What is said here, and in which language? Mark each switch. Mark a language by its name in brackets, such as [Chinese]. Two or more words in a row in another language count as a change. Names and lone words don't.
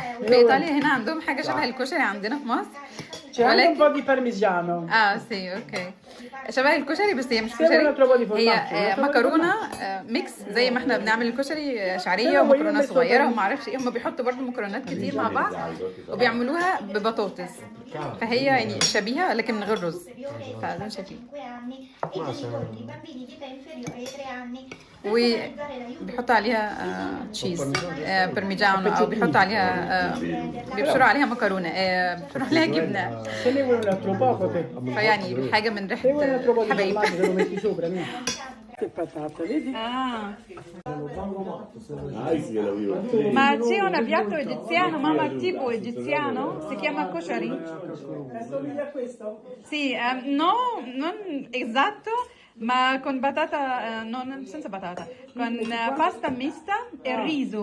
[Arabic] في ايطاليا هنا عندهم حاجه شبه الكشري عندنا في مصر. [Italian] C'è anche un po' di parmigiano. sì okay, [Arabic] شبه الكشري بس هي مش [Italian] Se [Arabic] كشري، [Italian] vuoi una trova di [Arabic] هي [Italian] formaggi, [Arabic] مكرونه ميكس زي ما احنا بنعمل الكشري، شعريه ومكرونه صغيره وما اعرفش ايه، هم بيحطوا برضو مكرونات كتير مع بعض وبيعملوها ببطاطس، فهي يعني شبيهه لكن من غير رز، فده شايفين. وبيحطوا عليها تشيز برميجانو، او بيحطوا عليها بيبشروا عليها مكرونه، بيبشروا عليها جبنه، [Italian] Se ne vuoi un altro poco te. [Arabic] فيعني حاجه من [Italian] Se vuoi un altro po' [Arabic] ريحه [Italian] di [Arabic] حبايب. [Italian] formaggio te lo metti sopra, no? Che patata, vedi? Ma c'è un piatto egiziano, mamma, tipo egiziano, si chiama koshari? Somiglia a questo? Sì, no, non esatto, ma con batata, non senza batata, con pasta mista e riso.